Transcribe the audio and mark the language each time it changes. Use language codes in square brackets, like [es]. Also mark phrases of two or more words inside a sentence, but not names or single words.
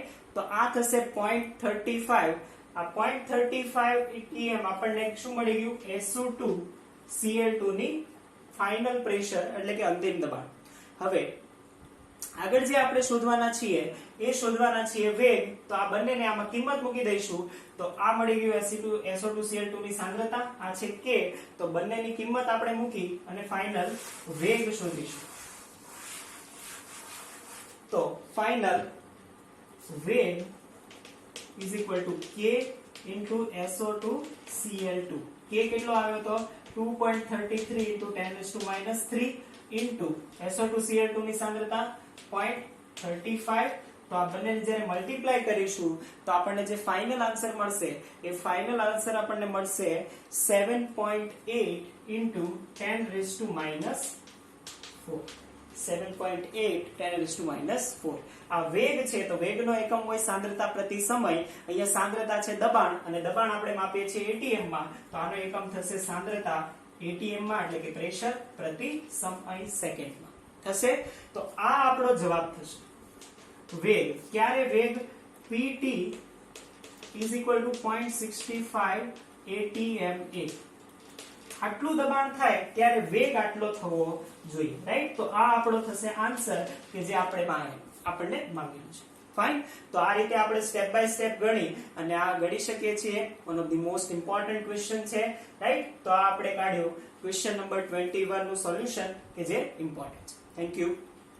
[gu] તો આ થશે 0.35 આ 0.35 atm આપણને શું મળી ગયું SO2Cl2 ની [en] final pressure [gu] એટલે કે અંતિમ દબાણ હવે આગળ જે આપણે શોધવાના છીએ એ શોધવાના છીએ વેગ તો આ બંનેને આમાં કિંમત મૂકી દઈશું તો આ મળી ગયું SO2Cl2 ની સાંદ્રતા આ છે k તો બંનેની કિંમત આપણે મૂકી અને ફાઇનલ વેગ શોધીશું તો ફાઇનલ વેગ [en] is equal to k into SO2Cl2 [gu] k કેટલો આવ્યો તો 2.33 into 10⁻³ into SO2Cl2 ની સાંદ્રતા 0.35 તો આ બંનેને જ્યારે મલ્ટીપ્લાય કરીશું તો આપણને જે [en] final answer [gu] મળશે એ [en] final answer [gu] આપણને મળશે 7.8 into 10⁻⁴ 7.8 10⁻⁴ આ વેગ છે તો વેગનો એકમ હોય સાંદ્રતા પ્રતિ સમય અહીંયા સાંદ્રતા છે દબાણ અને દબાણ આપણે માપીએ છીએ atm માં તો આનો એકમ થશે સાંદ્રતા atm માં એટલે કે પ્રેશર પ્રતિ સમય સેકન્ડમાં થશે તો આ આપણો જવાબ થશે વેગ ક્યારે વેગ PT [en] is equal to 0.65 atm [gu] આટલું દબાણ થાય ત્યારે વેગ આટલો થવો જોઈએ રાઈટ તો આ આપણો થશે આન્સર કે જે આપણને માંગેલું છે ફાઇન તો આ રીતે આપણે [en] step by step [gu] ગણી અને આ ગણી શકીએ છીએ [en] one of the most important question [gu] છે રાઈટ તો આ આપણે કાઢ્યું [en] question number [gu] 21 નું સોલ્યુશન કે જે ઇમ્પોર્ટન્ટ છે [en] thank you